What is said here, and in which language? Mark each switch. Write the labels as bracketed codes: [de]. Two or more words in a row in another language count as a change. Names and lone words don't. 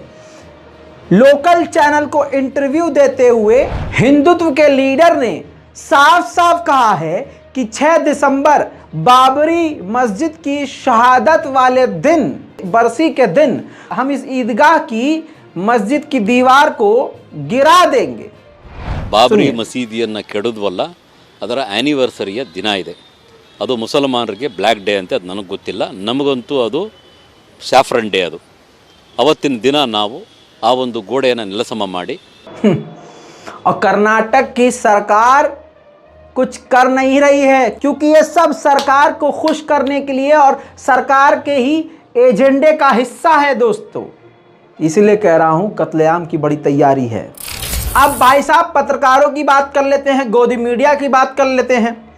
[en] local channel [hi] को इंटरव्यू देते हुए हिंदुत्व के लीडर ने साफ साफ कहा है कि 6 दिसंबर बाबरी मस्जिद की शहादत वाले दिन, बरसी के दिन, हम इस ईदगाह की मस्जिद की दीवार को गिरा देंगे। [kn] ಬಾಬರಿ ಮಸೀದಿಯನ್ನು ಕೆಡೋದ್ವಲ್ಲ, ಅದರ ಆ್ಯನಿವರ್ಸರಿಯ ದಿನ ಇದೆ. ಅದು ಮುಸಲ್ಮಾನರಿಗೆ [en] black day [kn] ಅಂತ, ಅದು ನನಗೆ ಗೊತ್ತಿಲ್ಲ. ನಮಗಂತೂ ಅದು [en] saffron day. [kn] ಅದು ಅವತ್ತಿನ ದಿನ ನಾವು ಆ ಒಂದು ಗೋಡೆಯನ್ನು ನೆಲಸಮ ಮಾಡಿ [hi] और कर्नाटक की सरकार कुछ कर नहीं रही है, क्योंकि ये सब सरकार को खुश करने के लिए और सरकार के ही एजेंडे का हिस्सा है दोस्तों। इसलिए कह रहा हूं कत्लेआम की बड़ी तैयारी है। अब भाई साहब पत्रकारों की बात कर लेते हैं, गोदी मीडिया की बात कर लेते हैं।